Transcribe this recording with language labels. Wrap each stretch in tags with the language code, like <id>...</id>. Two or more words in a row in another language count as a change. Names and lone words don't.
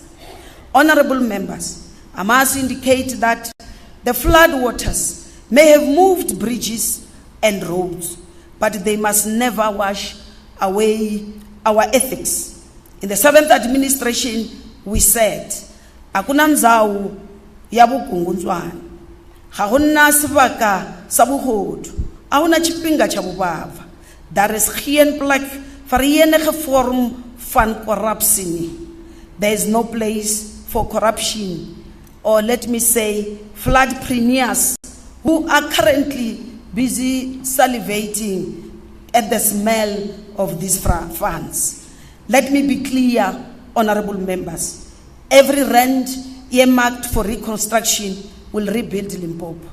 <en>Honorable members, I must indicate that the flood waters may have moved bridges and roads, but they must never wash away our ethics. In the 7th administration, we said,</en> <ts>"Akuna nzau ya vukungundzwana, hahuna sivaka sabuhodu, ahuna chipinga cha bubava.</ts> <af>Daar is geen plek vir enige vorm van korrupsie.</af> <en>There is no place for corruption, or let me say, floodpreneurs who are currently busy salivating at the smell of these funds. Let me be clear, honorable members. Every rand earmarked for reconstruction will rebuild Limpopo.</en>